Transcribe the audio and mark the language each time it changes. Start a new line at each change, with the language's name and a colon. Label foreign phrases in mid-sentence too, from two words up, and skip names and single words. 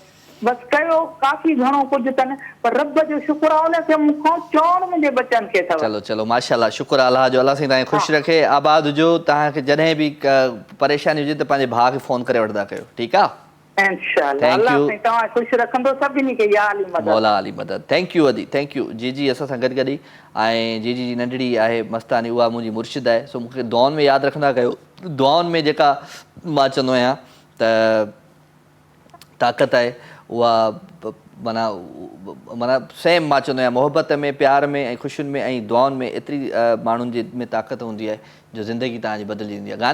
Sindhi: बसि कयो काफ़ी घणो कुझु अथनि, पर रब जो शुक्र आहे उनखे मूंखां चवणु मुंहिंजे बचनि खे अथव। चलो चलो माशाअल्लाह, शुक्र अलाह जो, अलाह साईं तव्हांखे ख़ुशि रखे, आबाद हुजो। तव्हांखे जॾहिं बि परेशानी हुजे त पंहिंजे भाउ खे फ़ोन करे वठंदा कयो, ठीकु आहे। मौला अली मदद।
English: thank you अदी, thank you.
Sindhi: जी जी असां सां गॾु गॾु ई, ऐं जी जी नंढड़ी आहे मस्तानी, उहा मुंहिंजी मुर्शिद आहे। सो मूंखे दुआउनि में यादि रखंदा कयो। दुआउनि में जेका मां चवंदो आहियां त ताक़त आहे, उहा माना सेम मां चवंदो आहियां, मोहबत में, प्यार में ऐं ख़ुशियुनि में ऐं दुआउनि में एतिरी माण्हुनि जे में ताक़त हूंदी आहे जो ज़िंदगी तव्हांजी बदिलजी वेंदी आहे।